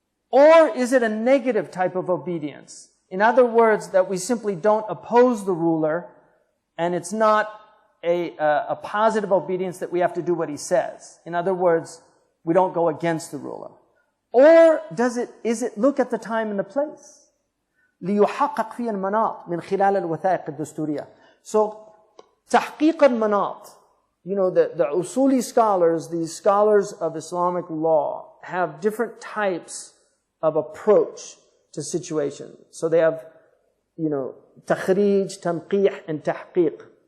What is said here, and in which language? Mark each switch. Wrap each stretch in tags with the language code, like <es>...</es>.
<en>Or is it a negative type of obedience? In other words, that we simply don't oppose the ruler, and it's not a positive obedience that we have to do what he says. In other words, we don't go against the ruler. Or is it look at the time and the place?</en> <ar>ليحقق فيه المناط من خلال الوثائق الدستورية.</ar> <en>So, تحقيق المناط, the usuli scholars, these scholars of Islamic law, have different types of approach to situations. So they have, takhrij, tanqih, and tahqiq.</en>